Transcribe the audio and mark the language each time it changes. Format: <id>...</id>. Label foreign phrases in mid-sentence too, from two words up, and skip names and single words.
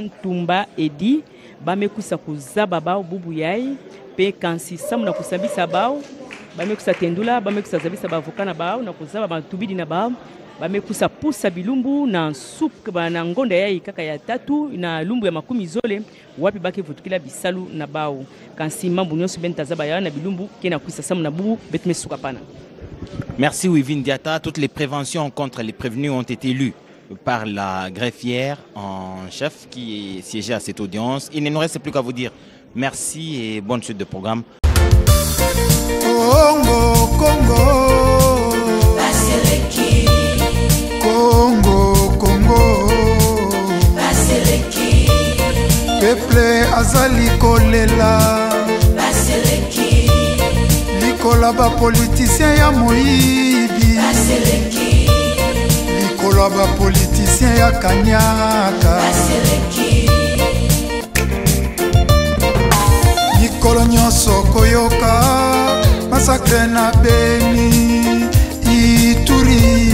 <ktu>Tumba Edi, bamekusa kuzaba bao bubu yai, pe kansi samu na kusabisa bao, bamekusa tendula, bamekusa zabisa bavokana bao, na kuzaba matubidi na bao, bamekusa pusa bilumbu na soup na ngonda yai kaka ya tatu na lumbu ya makumi zole wapi baki vutukila bisalu na bao kansi mambu nyonso bentazaba ya na bilumbu kena kuisa samu na bubu betme sukapana.</ktu> <fr>Merci Wivin Diata. Toutes les préventions contre les prévenus ont été lues par la greffière en chef qui siégeait à cette audience. Il ne nous reste plus qu'à vous dire merci et bonne suite de programme.</fr> <ln>Congo, Congo. Congo, Congo, peuple azali kolela, likola ba politicien ya moyibi, likola ba politicien ya kanyaka, likolo nyonso koyoka masakre na Beni Ituri.</ln>